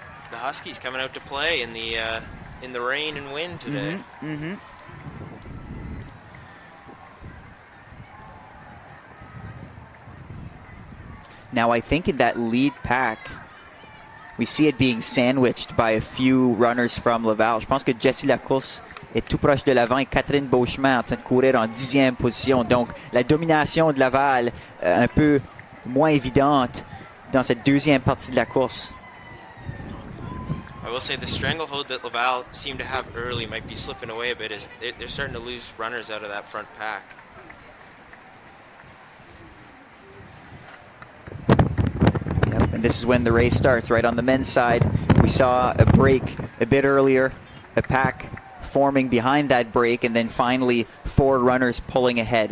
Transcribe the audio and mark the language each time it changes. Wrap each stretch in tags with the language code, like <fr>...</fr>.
<en>The Huskies coming out to play in the rain and wind today. Now, I think in that lead pack, we see it being sandwiched by a few runners from Laval.</en> <fr>Je pense que Jessie Lacourse est tout proche de l'avant et Catherine Beauchemin en train de courir en 10e position. Donc, la domination de Laval un peu moins évidente dans cette deuxième partie de la course.</fr> <en>I will say the stranglehold that Laval seemed to have early might be slipping away a bit as they're starting to lose runners out of that front pack. Yep, and this is when the race starts, right on the men's side. We saw a break a bit earlier, a pack forming behind that break, and then finally 4 runners pulling ahead.</en>